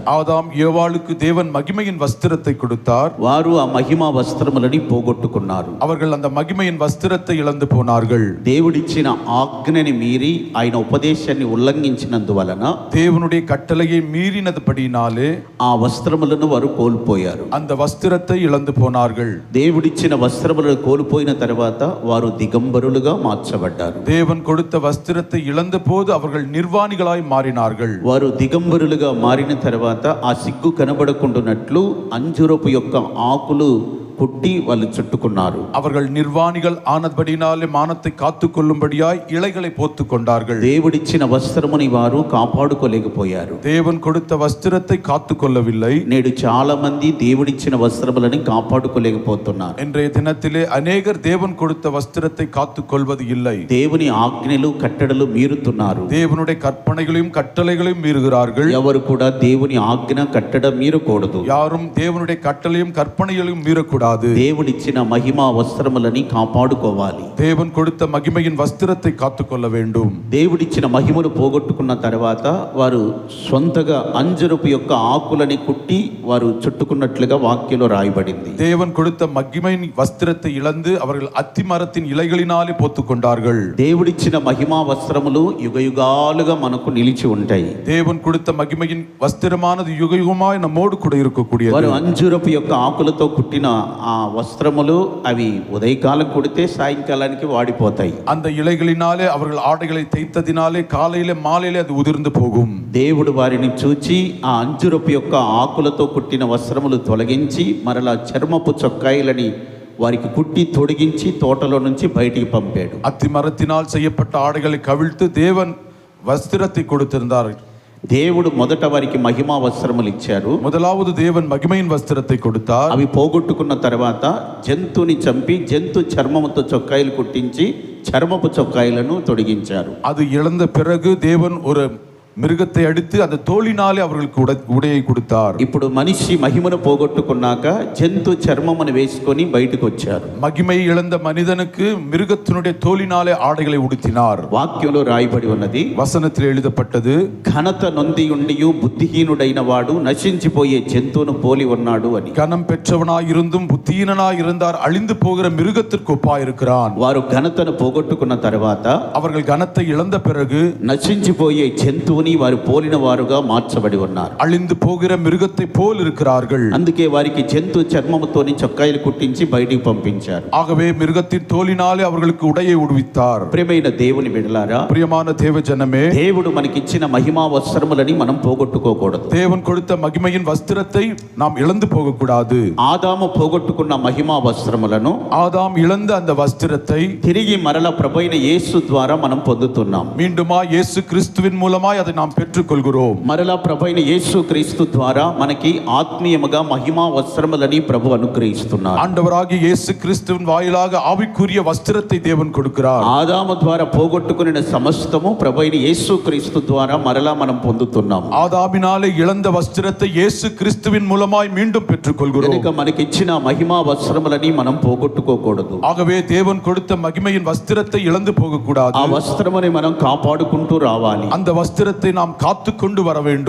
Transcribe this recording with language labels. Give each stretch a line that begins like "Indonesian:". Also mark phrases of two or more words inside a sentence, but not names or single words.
Tamil: ஆதாம் ஏவாளுக்கு தேவன் மகிமையின் வஸ்திரத்தை கொடுத்தார்.
Telugu: వారు ఆ మహిమా వస్త్రములని పోగొట్టుకున్నారు.
Tamil: அவர்கள் அந்த மகிமையின் வஸ்திரத்தை இழந்து போனார்கள்.
Telugu: దేవుడిచ్చిన ఆజ్ఞని మీరి ఆయన ఉపదేశాన్ని ఉల్లంఘించినందువలన
Tamil: தேவனுடைய கட்டளையை மீறினதுபடினாலே
Telugu: ఆ వస్త్రములను వారు కోల్పోయారు.
Tamil: அந்த வஸ்திரத்தை இழந்து போனார்கள்.
Telugu: దేవుడిచ్చిన వస్త్రములను కోల్పోయిన తర్వాత వారు దిగంబరులుగా మార్చబడ్డారు.
Tamil: தேவன் கொடுத்த வஸ்திரத்தை இழந்த போது அவர்கள் நிர்வாணிகளாய் மாறினார்கள்.
Telugu: వారు దిగంబరులుగా మారిన తర్వాత ఆ సిగ్గు కనబడకుండానట్లు అంజూరపు యొక్క ఆకులు కుట్టి వాళ్ళు చుట్టుకున్నారు.
Tamil: அவர்கள் நிர்வாணிகள் ஆனபடினாலே மானத்தை காத்துக்கொள்ளும்படியாய் இலைகளை போத்துக் கொண்டார்கள்.
Telugu: దేవుడిచ్చిన వస్త్రముని వారు కాపాడుకోలేకపోయారు.
Tamil: தேவன் கொடுத்த வஸ்திரத்தை காத்துக்கொள்ளவில்லை.
Telugu: నేడు చాలా మంది దేవుడిచ్చిన వస్త్రములని కాపాడుకోలేకపోతున్నారు.
Tamil: இன்றைய தினத்திலே அநேகர் தேவன் கொடுத்த வஸ்திரத்தை காத்துக்கொள்வது இல்லை.
Telugu: దేవుని ఆజ్ఞలు కట్టడలు మీరుతున్నారు.
Tamil: தேவனுடைய கற்பனைகளையும் கட்டளைகளையும் மீறுகிறார்கள்.
Telugu: ఎవరు కూడా దేవుని ఆజ్ఞ కట్టడ మీరకూడదు.
Tamil: யாரும் தேவனுடைய கட்டளையும் கற்பனைகளையும் மீறக்கூடாது.
Telugu: దేవుడిచ్చిన మహిమా వస్త్రములని కాపాడుకోవాలి.
Tamil: தேவன் கொடுத்த மகிமையின் வஸ்திரத்தை காத்துக்கொள்ள வேண்டும்.
Telugu: దేవుడిచ్చిన మహిమను పోగొట్టుకున్న తర్వాత వారు సొంతగా అంజరపు యొక్క ఆకులని కుట్టి వారు చుట్టుకున్నట్లుగా వాక్యంలో రాయబడింది.
Tamil: தேவன் கொடுத்த மகிமையின் வஸ்திரத்தை இழந்து அவர்கள் அத்தி மரத்தின் இலைகளினாலே போத்துக் கொண்டார்கள்.
Telugu: దేవుడిచ్చిన మహిమా వస్త్రములు యుగయుగాలుగా మనకు నిలిచి ఉంటాయి.
Tamil: தேவன் கொடுத்த மகிமையின் வஸ்திரமானது யுகயுகமாய் நம்மோடு கூட இருக்கக்கூடியது.
Telugu: వారు అంజూరపు యొక్క ఆకులతో కుట్టిన ఆ వస్త్రములు అవి ఉదయకాలం కుడితే సాయంకాలానికి వాడిపోతాయి.
Tamil: அந்த ఇలైகளினாலே அவர்கள் ஆடைகளை தைத்ததினாலே காலையிலே மாலையிலே அது உதிர்ந்து போகும்.
Telugu: దేవుడు వారిని చూచి ఆ అంజూరపు యొక్క ఆకులతో కుట్టిన వస్త్రములు తొలగించి మరలా చర్మపు చొక్కాయిలని వారికి కుట్టి తొడిగించి తోటలో నుంచి బయటికి పంపాడు.
Tamil: அத்தி மரத்தினால் செய்யப்பட்ட ஆடைகளை கவிழ்த்து தேவன் வஸ்திரத்தை கொடுத்திருந்தார்.
Telugu: దేవుడు మొదట వారికి మహిమా వస్త్రములు ఇచ్చారు.
Tamil: முதலாவது தேவன் மகிமையின் வஸ்திரத்தை கொடுத்தார்.
Telugu: అవి పోగొట్టుకున్న తర్వాత జంతువుని చంపి జంతు చర్మముతో చొక్కాయిలు కుట్టించి చర్మపు చొక్కాయిలను తొడిగించారు.
Tamil: அது இழந்த பிறகு தேவன் ஒரு மிருகத்தை அடித்து அந்த தோலினாலே அவர்களுக்கு உடையை கொடுத்தார்.
Telugu: ఇప్పుడు మనిషి మహిమను పోగొట్టుకున్నాక జంతు చర్మమును వేసుకొని బయటకు వచ్చారు.
Tamil: மகிமை இழந்த மனிதனுக்கு மிருகத்தினுடைய தோலினாலே ஆடைகளை உடுத்தினார்.
Telugu: వాక్యంలో రాయబడి ఉన్నది,
Tamil: வசனத்தில் எழுதப்பட்டது,
Telugu: ఘనత నొంది ఉండియు బుద్ధిహీనుడైన వాడు నశించిపోయే జంతువును పోలి ఉన్నాడు అని.
Tamil: கனம் பெற்றவனாய் இருந்தும் புத்தியீனனாய் இருந்தார், அழிந்து போகிற மிருகத்திற்கு ஒப்பாய் இருக்கிறான்.
Telugu: వారు ఘనతను పోగొట్టుకున్న తర్వాత
Tamil: அவர்கள் கனத்தை இழந்த பிறகு
Telugu: నశించిపోయే జంతువుని వారు పోలిన వారుగా మార్చబడి ఉన్నారు.
Tamil: அழிந்து போகிற மிருகத்தை போல் இருக்கிறார்கள்.
Telugu: అందుకే వారికి జంతు చర్మముతోని చొక్కాయిలు కుట్టించి బయటికి పంపించారు.
Tamil: ஆகவே மிருகத்தின் தோலினாலே அவர்களுக்கு உடையை உடுவித்தார்.
Telugu: ప్రియమైన దేవుని బిడ్డలారా,
Tamil: பிரியமான தேவ ஜனமே,
Telugu: దేవుడు మనకిచ్చిన మహిమా వస్త్రములని మనం పోగొట్టుకోకూడదు.
Tamil: தேவன் கொடுத்த மகிமையின் வஸ்திரத்தை நாம் இழந்து போகக்கூடாது.
Telugu: ఆదాము పోగొట్టుకున్న మహిమా వస్త్రములను,
Tamil: ஆதாம் இழந்த அந்த வஸ்திரத்தை
Telugu: తిరిగి మరల ప్రభువైన యేసు ద్వారా మనం పొందుతున్నాం.
Tamil: மீண்டுமா இயேசு கிறிஸ்துவின் மூலமாய் அதை நாம் பெற்றுக்கொள்கிறோம்.
Telugu: మరలా ప్రభువైన యేసు క్రీస్తు ద్వారా మనకి ఆత్మీయముగా మహిమా వస్త్రములని ప్రభు అనుగ్రహిస్తున్నారు.
Tamil: ஆண்டவராகிய இயேசு கிறிஸ்துவின் வாயிலாக ஆவிக்குரிய வஸ்திரத்தை தேவன் கொடுக்கிறார்.
Telugu: ఆదాము ద్వారా పోగొట్టుకున్న సమస్తము ప్రభువైన యేసు క్రీస్తు ద్వారా మరలా మనం పొందుతున్నాం.
Tamil: ஆதாமினாலே இழந்த வஸ்திரத்தை இயேசு கிறிஸ்துவின் மூலமாய் மீண்டும் பெற்றுக்கொள்கிறோம்.
Telugu: కనుక మనకిచ్చిన మహిమా వస్త్రములని మనం పోగొట్టుకోకూడదు.
Tamil: ஆகவே தேவன் கொடுத்த மகிமையின் வஸ்திரத்தை இழந்து போகக்கூடாது.
Telugu: ఆ వస్త్రముని మనం కాపాడుకుంటూ రావాలి.
Tamil: அந்த வஸ்திரத்தை நாம் காத்துக்கொண்டு வர வேண்டும்.